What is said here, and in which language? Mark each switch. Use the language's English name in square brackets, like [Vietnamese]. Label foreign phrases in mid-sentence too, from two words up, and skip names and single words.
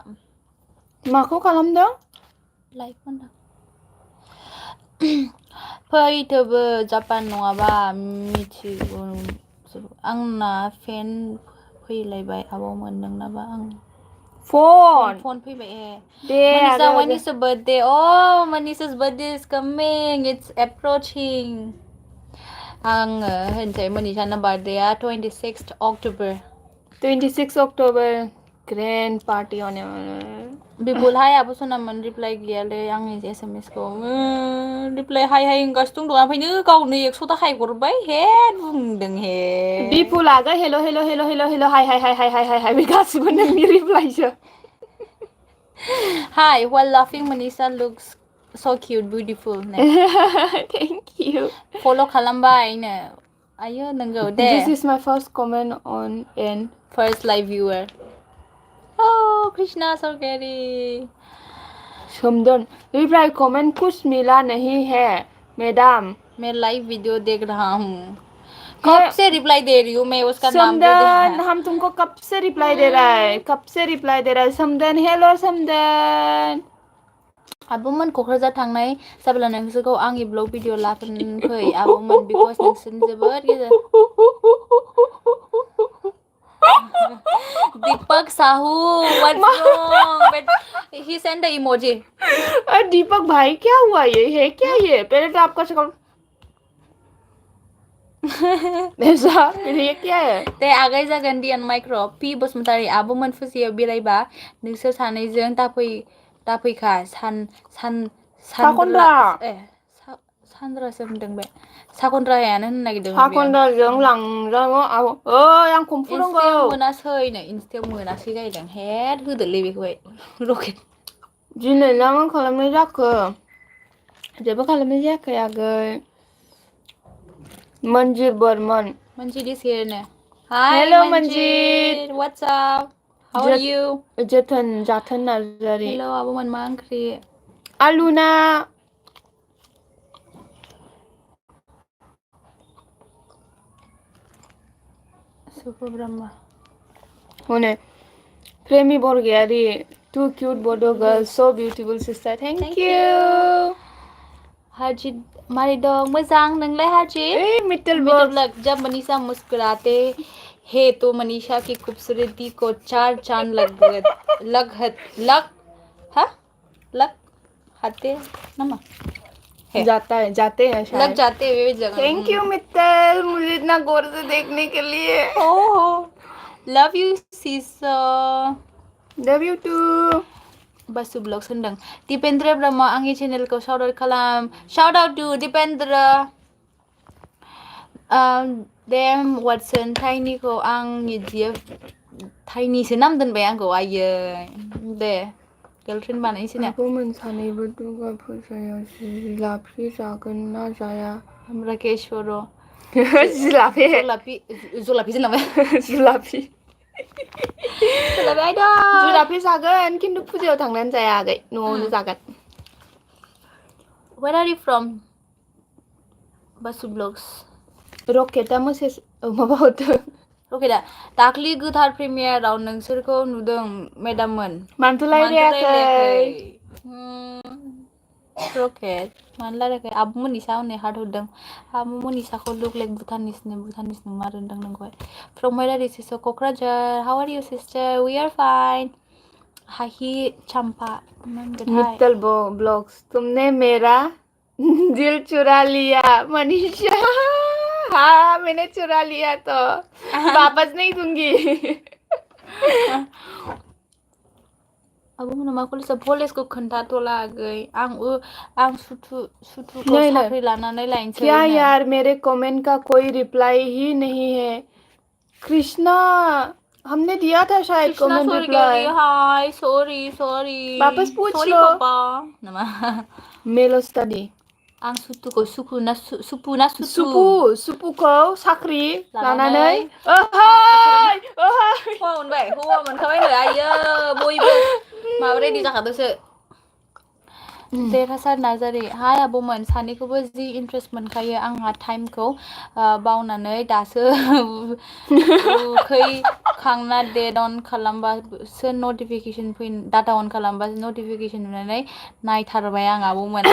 [Bodo] माखौ खालामदों लाइक होनदों फैथोबो जापान नङाबा मिथिगौ आंना फेन फैलायबाय आब'मोन नोंनाबा आं फन फैबाय मनीषा [English] when is your birthday oh Manisha's birthday is coming it's approaching [Bodo] आङो होनसै मनीषाना बार्थडेआ [English] 26th October grand party [Bodo] होने बिपुल हाय आब' सनामोन रिप्लाइ गैयालै आंनि एसएमएस खौ रिप्लाइ हाय होनगासिनो दं ओमफ्रायनो गावनो 100 थाखा हरबाय हे बुंदों हे बिपुल आगै हेल' हाय बे गासिबो नोंनि रिप्लाइसो [English] हाय while laughing Manisha looks so cute beautiful thank you [Bodo] फल' खालामबायनो आयो नंगौ दे [English] this is my first comment on first live viewer oh Krishna Sarkari [Hindi] समदन रिप्लाई कमेंट कुछ मिला नहीं है मैडम मैं लाइव वीडियो देख रहा हूँ कब से रिप्लाई दे रही हूँ मैं उसका नाम जो समदन हम तुमको कब से रिप्लाई दे रहा है कब से रिप्लाई दे रहा है समदन हेलो समदन [Bodo] आब'मोन क'क्राझार थांनाय जाब्ला नोंसोरखौ आंनि ब्लग भिडिअ लाफै फै आब'मोन बिकज नोंसोरनि जोबोद गेजेर दीपक साहू [English] what's wrong but he sent the emoji [Hindi] दीपक भाई क्या हुआ ये है क्या ये पहले तो आपका शक्ल ऐसा फिर ये क्या है [Bodo] दे आगाय जागोन डियान माइक्र' पि बसुमतारी आब'मोन फुजियाव बेरायबा नोंसोर सानैजों दाफैखा साखन्द्रा सान्द्रासो होनदों बे साखन्द्रायानो होननो नागिरदों साखन्द्राजों लांजागौ ओइ आं कम्फु इन्सटायाव नांगौ मोनासै नो इन्सटायाव मोनासै जाहैदों हेड होदोलै बेखौहाय रकेट दिनै मा खालामनाय जाखो जेबो खालामनाय जायाखै आगै मंजिर बर्मन [English] Manjit is here now. Hi, Hello, Manjit. What's up? How are you? [Bodo] जाथोन नार्जारि Hello, आब'मोन मा ओंख्रि? आलुना सुपु ब्रह्मा [English] हनै प्रेमि बरगयारि too cute Bodo girls so beautiful sister thank you [Bodo] हाजिद मारै दं मोजां नोंलाय हाजिद [Hindi] ए मित्तल मिटर बॉक्स लग जब मनीषा मुस्कुराते है तो मनीषा की खूबसूरती को चार चांद लग हाते नमा जाते हैं शायद लग जाते हुए जगह थैंक यू मित्तल मुझे इतना गौर से देखने के लिए [English] love you sisa love you too [Bodo] बासु ब्लग होनदों दिपेन्द्र ब्रह्म आंनि चेनेलखौ [English] shout out [Bodo] खालाम [English] shout out to Dipendra Dem Watson [Bodo] टाइनिखौ आंनि जियो टाइनिसो नाम दोनबाय आंखौ आयै दे गार्लफ्रेन्ड बानायनोसै ना आब'मोन सानैबो दुर्गा फुजायाव जिलाफि जागोन ना जाया राकेश बर' जिलाफि जलाफि जिलाफि आयदा जिलाफि जागोन खिन्थु फुजायाव थांनानै जाया आगै न'आवनो जागोन [English] Where are you from? [Bodo] बासु ब्लग्स रकेटआ मेसेज माबा हरदों रकेटआ दाख्लि गोथार प्रिमियाराव नोंसोरखौ नुदों मेडाममोन मानोथो रायलायाखै रकेट मानो रायलायाखै आब' मनिसा हनै हार्ट हरदों आब' मनिसाखौ [English] look like Bhutanese [Bodo] नंमार होनदों नोंखौहाय [English] from where are you sister [Bodo] क'क्राझार [English] how are you sister we are fine [Bodo] हाहि चम्पा [Hindi] मित्तल ब्लॉग्स तुमने मेरा दिल चुरा लिया मनीषा हाँ मैंने चुरा लिया तो वापस नहीं दूंगी [Bodo] आब'मोना मा कलेजाव कलेजखौ खोन्थाथ'ला आगै आं सुथुखौ साख्रि लानानै लायनोसै [Hindi] क्या यार मेरे कमेंट का कोई रिप्लाई ही नहीं है कृष्णा हमने दिया था शायद कमेंट रिप्लाई [English] hi sorry [Hindi] वापस पूछ लो [Bodo] नामा मेलो स्टडी आं सुथुखौ सुपुखौ साख्रि लानानै हौवा मोनखाबाय नो आयो बयबो माबा रेडि जाखादोंसो देरहासार नार्जारि हाय आब'मोन सानैखौबो जि इन्ट्रेस्ट मोनखायो आंहा टाइमखौ बावनानै दासो उखैखांना [English] data on [Bodo] खालामबासो नटिफिकेसन [English] data on [Bodo] खालामबासो नटिफिकेसन नुनानै नायथारबाय आं आब'मोन